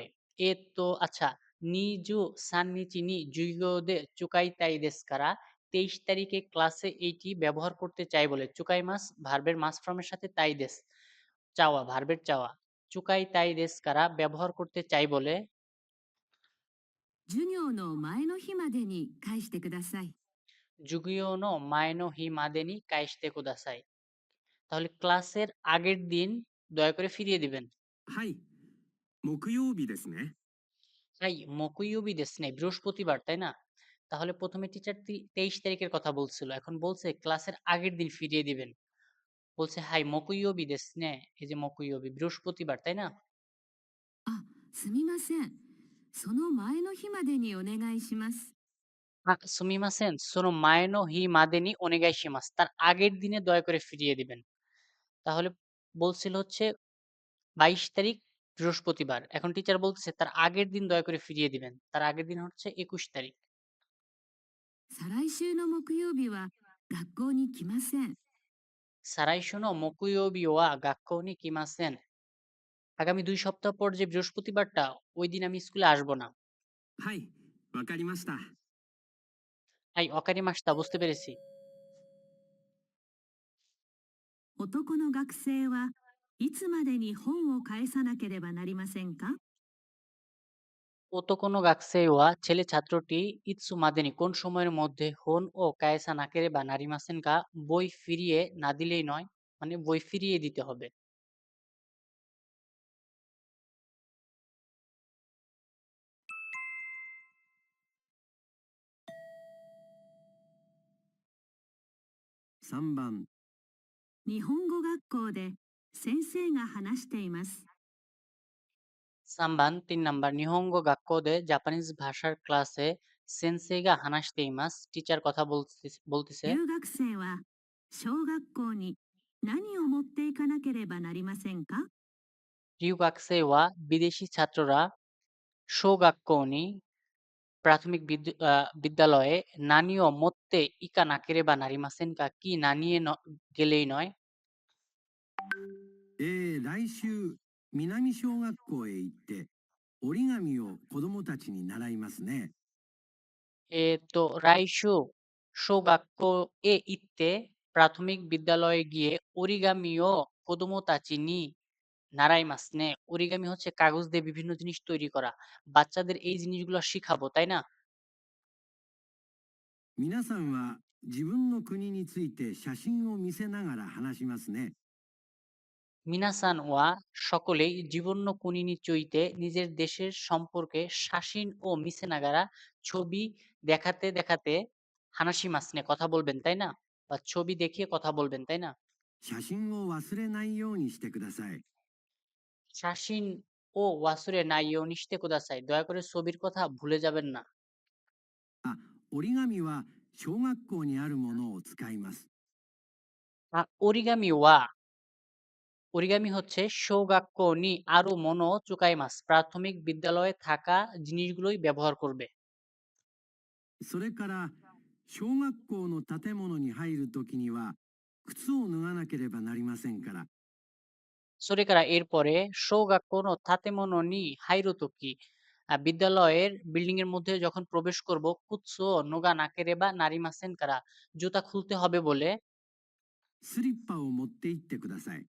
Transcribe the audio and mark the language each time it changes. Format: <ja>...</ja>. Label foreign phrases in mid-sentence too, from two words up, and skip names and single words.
<ja>えっと アッチャ 二十三日に授業で使いたいですから</ja> <bn>23 তারিখে ক্লাসে এইটি ব্যবহার করতে চাই বলে।</bn> <ja>使います</ja> <bn>ভার্বের মাস ফর্মের সাথে</bn> <ja>たいです</ja> <bn>চাওয়া ভার্বের চাওয়া।</bn> <ja>使いたいですから</ja> <bn>ব্যবহার করতে চাই বলে</bn> <ja>授業の前の日までに返してください。授業の前の日までに返してください.</ja> <bn>তাহলে ক্লাসের আগের দিন দয়া করে ফিরিয়ে দিবেন।</bn> <ja>はい。 木曜日ですね。はい木曜日ですね</ja> <bn>বৃহস্পতিবার, তাই না? তাহলে প্রথমে টিচার 23 তারিখের কথা বলছিল, এখন বলছে ক্লাসের আগের দিন ফিরিয়ে দিবেন। বলছে</bn> <ja>はい木曜日ですね,</ja> <bn>এই যে মকুইউবি বৃহস্পতিবার, তাই না?</bn> <ja>あ、すみません。その前の日までにお願いします。すみませんその前の日までにお願いします,</ja> <bn>তার আগের দিনে দয়া করে ফিরিয়ে দিবেন। তাহলে বলছিল হচ্ছে 22 তারিখ বৃহস্পতিবার, এখন টিচার বলতেছে তার আগের দিন দয়া করে ফিরিয়ে দিবেন। তার আগের দিন হচ্ছে 21 তারিখ।</bn> <ja>再来週の木曜日は学校に来ません。再来週の木曜日は学校に来ません,</ja> <bn>আগামী 2 সপ্তাহ পর যে বৃহস্পতিবারটা, ওই দিন আমি স্কুলে আসবো না।</bn> <ja>はい、わかりました。はいわかりました</ja> <bn>বুঝতে পেরেছি।</bn> <ja>男の学生はいつまでに本を返さなければなりませんか？男の学生は,</ja> <bn>ছেলে ছাত্রটি</bn> <ja>いつまでに</ja> <bn>কোন সময়ের মধ্যে</bn> <ja>本を返さなければなりませんか,</ja> <bn>বই ফিরিয়ে না দিলেই নয়, মানে বই ফিরিয়ে দিতে হবে।</bn> <ja>3 番、日本語学校で先生が話しています。三番 3 ナンバー、日本語学校で</ja> <bn>জাপানিজ ভাষার ক্লাসে</bn> <ja>先生が話しています,</ja> <bn>টিচার কথা বলতেছে।</bn> <ja>留学生は小学校に何を持っていかなければなりませんか？</ja> <bn>রিউগাকসেইওয়া, বিদেশি ছাত্ররা শোগাক্কৌনি, প্রাথমিক বিদ্যালয়ে</bn> <ja>何を持っていかなければなりませんか,</ja> <bn>কি না নিয়ে গেলেই নয়।</bn> <ja>来週、南小学校へ行って、折り紙を子供たちに習いますね。</ja> <bn>তো</bn> <ja>来週小学校へ行って,</ja> <bn>প্রাথমিক বিদ্যালয়ে গিয়ে</bn> <ja>折り紙を子供たちに習いますね,</ja> <bn>অরিগামি হচ্ছে কাগজ দিয়ে বিভিন্ন জিনিস তৈরি করা, বাচ্চাদের এই জিনিসগুলো শিখাবো, তাই না?</bn> <ja>皆さんは自分の国について写真を見せながら話しますね。皆さんは,</ja> <bn>সকলেই</bn> <ja>自分の国について,</ja> <bn>নিজের দেশের সম্পর্কে</bn> <ja>写真を見せながら,</ja> <bn>ছবি দেখাতে দেখাতে,</bn> <ja>話しますね</ja> <bn>কথা বলবেন, তাই না? বা ছবি দেখিয়ে কথা বলবেন, তাই না?</bn> <ja>写真を忘れないようにしてください。写真を忘れないようにしてください,</ja> <bn>দয়া করে ছবির কথা ভুলে যাবেন না।</bn> <ja>あ、折り紙は小学校にあるものを使います。折り紙は,</ja> <bn>অরিগামি হচ্ছে</bn> <ja>小学校にある物使います,</ja> <bn>প্রাথমিক বিদ্যালয়ে থাকা জিনিসগুলোই ব্যবহার করবে।</bn> <ja>それから小学校の建物に入るときには靴を脱がなければなりませんから。</ja> <bn>সোরেকারা, এরপরে</bn> <ja>小学校の建物に入る時,</ja> <bn>বিদ্যালয়ের বিল্ডিং এর মধ্যে যখন প্রবেশ করব,</bn> <ja>靴脱がなければなりませんから,</ja> <bn>জুতা খুলতে হবে বলে।</bn> <ja>スリッパを持って行ってください。</ja>